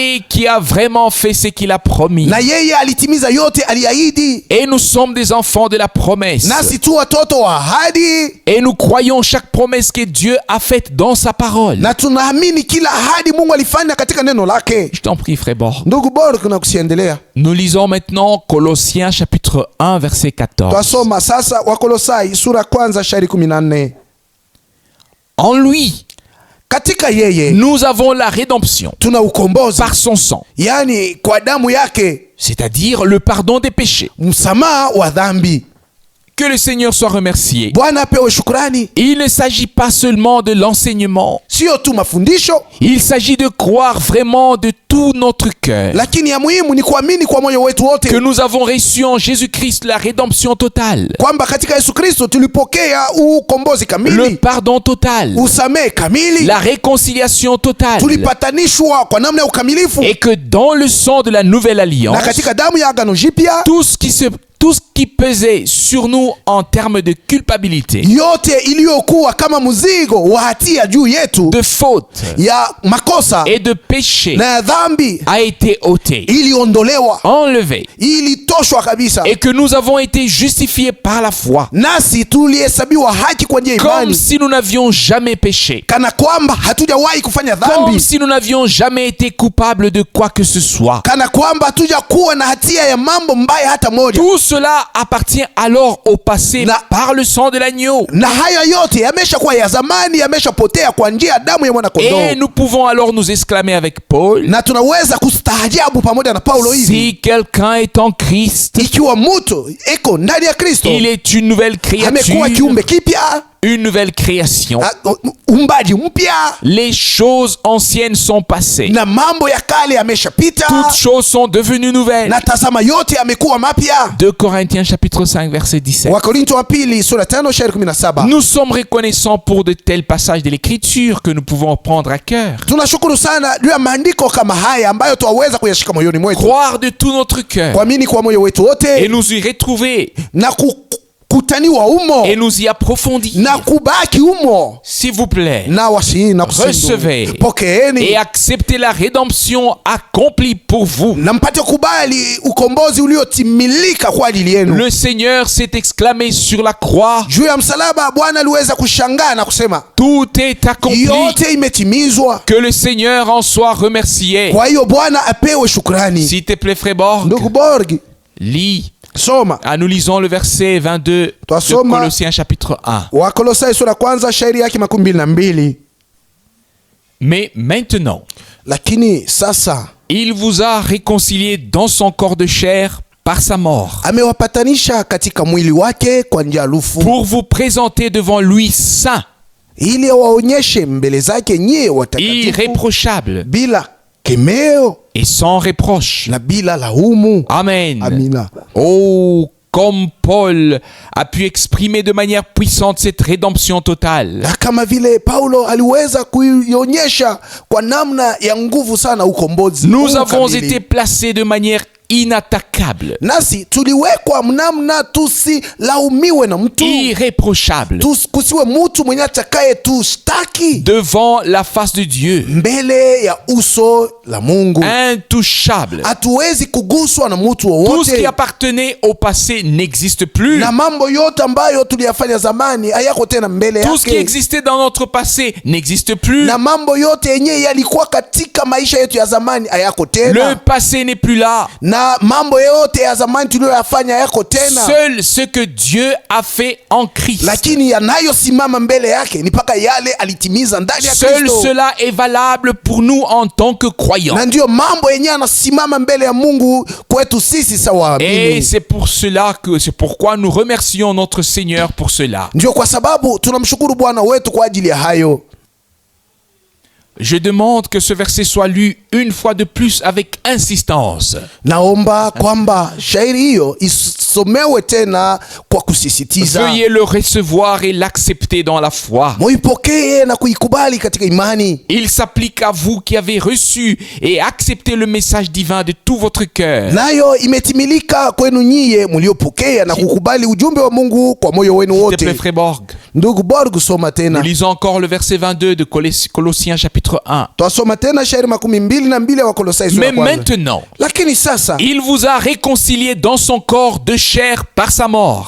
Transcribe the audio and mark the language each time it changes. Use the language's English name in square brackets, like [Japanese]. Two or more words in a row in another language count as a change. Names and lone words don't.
[French] et qui a vraiment fait ce qu'il a promis. [Swahili] na yeye alitimiza yote aliahidi, [French] Et nous sommes des enfants de la promesse. [Swahili] nasi tu watoto wa ahadi, [French] Et nous croyons chaque promesse que Dieu a faite dans sa parole. [Swahili] na tunaamini kila ahadi Mungu alifanya katika neno lake. [French] Je t'en prie, frère Bord. [Swahili] Ndugu bora, kuna kusiendelea. [French] Nous lisons maintenant Colossiens chapitre 1 verset 14. [Swahili] Twasoma sasa Wakolosai sura kwanza shairi 14. [French] En lui, [Swahili] Katika yeye [French] nous avons la rédemption [Swahili] tuna ukombozi, [French] par son sang, [Swahili] yani kwa damu yake, [French] c'est-à-dire le pardon des péchés. [Swahili] msamaha wa dhambi. [French] Que le Seigneur soit remercié. [Swahili] Bwana apewe shukrani. [French] Il ne s'agit pas seulement de l'enseignement, [Swahili] Sio tu mafundisho, [French] il s'agit de croire vraiment de tout notre cœur [Swahili] lakini ya muhimu ni kuamini kwa moyo wetu wote [French] que nous avons reçu en Jésus-Christ la rédemption totale, [Swahili] kwamba katika Yesu Kristo tulipokea ukombozi [French] le [Swahili] kamili, [French] pardon total, [Swahili] usamehe kamili, [French] la réconciliation totale, [Swahili] tulipatanishwa kwa namna ya ukamilifu, [French] et que dans le sang de la nouvelle [Swahili] na [French] alliance, [Swahili] katika damu ya agano jipya [French] tout ce qui pesait sur nous en termes de culpabilité, [Swahili] yote iliyokuwa kama mzigo wa hatia juu yetu [French] de faute [Swahili] ya makosa [French] et de péché [Swahili] na ya dhambi [French] a été ôté, [Swahili] iliondolewa, [French] enlevé, [Swahili] ilitoshwa kabisa, [French] et que nous avons été justifiés par la foi, [Swahili] nasi tulihesabiwa haki kwa njia ya [French] comme [Swahili] imani, [French] si nous n'avions jamais péché, [Swahili] kana kwamba hatujawahi kufanya [French] comme [Swahili] dhambi, [French] si nous n'avions jamais été coupables de quoi que ce soit. [Swahili] kana kwamba hatujakuwa na hatia ya mambo mbaya hata moja. [French] Tout cela appartient alors au passé par le sang de l'agneau. [Swahili] Na haya yote yameshakuwa ya zamani, yameshapotea kwa njia ya damu ya mwana [French] Et [Swahili] kondoo, [French] nous pouvons alors nous exclamer avec Paul, [Swahili] na tunaweza kustaajabu pamoja na Paulo hivi, [French] si quelqu'un est en Christ, [Swahili] ikiwa mtu eko ndani ya Kristo [French] il est une nouvelle [Swahili] amekuwa [French] créature, [Swahili] kiumbe kipya, [French] une nouvelle création. [Swahili] umbaji mpya, [French] Les choses anciennes sont passées, [Swahili] na mambo ya kale yameshapita, [French] toutes choses sont devenues nouvelles. [Swahili] na tazama yote yamekuwa mapya. [French] 2 Corinthiens chapitre 5 verset 17. [Swahili] Wakorinto wa pili sura 5 shairi 17. [French] Nous sommes reconnaissants pour de tels passages de l'écriture que nous pouvons prendre à cœur. [Swahili] Tunashukuru sana juu ya maandiko kama haya ambayo twaweza kuyashika moyoni mwetu, [French] Croire de tout notre cœur [Swahili] kuamini kwa moyo wetu [French] et [Swahili] wote, [French] nous y retrouver [Swahili] na kutaniwa umo, [French] et nous y approfondir. [Swahili] na kubaki umo. [French] S'il vous plaît, [Swahili] Na wasi na [French] recevez [Swahili] kusindu, pokeeni [French] et acceptez la rédemption accomplie pour vous. [Swahili] na mpate kubali ukombozi uliotimilika kwa ajili yenu. [French] Le Seigneur s'est exclamé sur la croix, [Swahili] Juu ya msalaba Bwana aliweza kushangaa na kusema [French] tout est accompli. [Swahili] yote imetimizwa. [French] Que le Seigneur en soit remercié. [Swahili] Kwa hiyo Bwana apewe shukrani. [French] S'il te plaît, frère Borg, [Swahili] Ndugu Borg, [French] lis. [Swahili] soma [French] Ah, nous lisons le verset 22 de [Swahili] Twasoma [French] Colossiens chapitre 1. [Swahili] Wakolosai sura kwanza shairi yake 22. [French] Mais maintenant, [Swahili] Lakini sasa [French] il vous a réconcilié dans son corps de chair par sa mort, [Swahili] amewapatanisha katika mwili wake kwa njia lufu, [French] pour vous présenter devant lui saint, [Swahili] ili awaonyeshe mbele zake nyie watakatifu, [French] irréprochable [Swahili] bila kemeo [French] et sans reproche. [Swahili] na bila laumu. [French] Amen. [Swahili] Amina. [French] Oh, comme Paul a pu exprimer de manière puissante cette rédemption totale. [Swahili] Na kama vile Paulo aliweza kuionyesha kwa namna ya nguvu sana ukombozi. [French] Nous avons été placés de manière inattaquable, [Swahili] nasi tuliwekwa mnamna tusilaumiwe na mtu, [French] irréprochable, [Swahili] kusiwe mtu mwenye atakaye tushtaki [French] devant la face de Dieu, [Swahili] mbele ya uso la Mungu, [French] intouchable. [Swahili] hatuwezi kuguswa na mtu [French] Tout ce qui [Swahili] wowote, [French] appartenait au passé n'existe plus. [Swahili] na mambo yote ambayo tuliyafanya zamani hayako tena mbele [French] Tout ce qui [Swahili] yake, [French] existait dans notre passé n'existe plus. [Swahili] na mambo yote yenye yalikuwa katika maisha yetu ya zamani hayako [French] Le [Swahili] tena, [French] passé n'est plus là. [Swahili] na mambo yote ya zamani tuliyoyafanya hayako tena. [French] Seul ce que Dieu a fait en Christ, [Swahili] Lakini yanayosimama mbele yake ni mpaka yale alitimiza ndani ya [French] seul [Swahili] Kristo. [French] cela est valable pour nous en tant que croyants. [Swahili] Na ndiyo mambo yenyewe yanasimama mbele ya Mungu kwetu sisi sawa [French] Et [Swahili] waamini. [French] c'est pourquoi nous remercions notre Seigneur pour cela. [Swahili] Ndio kwa sababu tunamshukuru Bwana wetu kwa ajili ya hayo. [French] Je demande que ce verset soit lu une fois de plus avec insistance. [Swahili] Naomba kwamba shairi hiyo isomewe tena kwa kusisitiza. [French] Veuillez le recevoir et l'accepter dans la foi. [Swahili] Muipokee na kuikubali katika imani. [French] Il s'applique à vous qui avez reçu et accepté le message divin de tout votre cœur. [Swahili] Nayo imetimilika kwenu nyie mliopokea na kukubali ujumbe wa Mungu kwa moyo wenu [French] S'il te plaît, [Swahili] wote. [French] frère Borg. [Swahili] Ndugu Borg, soma [French] Nous [Swahili] tena. [French] lisons encore le verset 22 de Colossiens chapitre 1. [Swahili] Twasoma tena shairi 22 ya Wakolosai sura [French] Mais [Swahili] ya kwanza. [French] maintenant, [Swahili] Lakini sasa [French] il vous a réconcilié dans son corps de chair par sa mort,